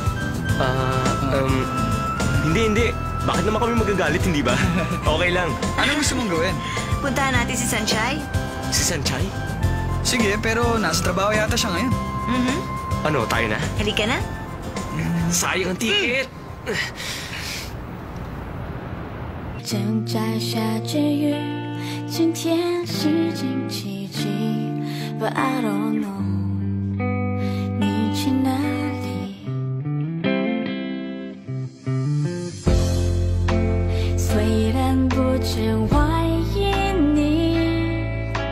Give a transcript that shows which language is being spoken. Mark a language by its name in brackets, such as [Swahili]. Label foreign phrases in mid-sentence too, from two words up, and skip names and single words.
[Filipino] Hindi. Bakit naman kami magagalit, hindi ba? Okay lang. Ano gusto mong gawin? Puntahan natin si Sanchay. Si Sanchay? Sige, pero nasa trabaho yata siya ngayon. Ano, tayo na? Halika na. Sayang ang ticket! [Chinese] 正在下着雨，今天是星期几 [English] But I don't know [Chinese] 你去哪里虽然不曾怀疑你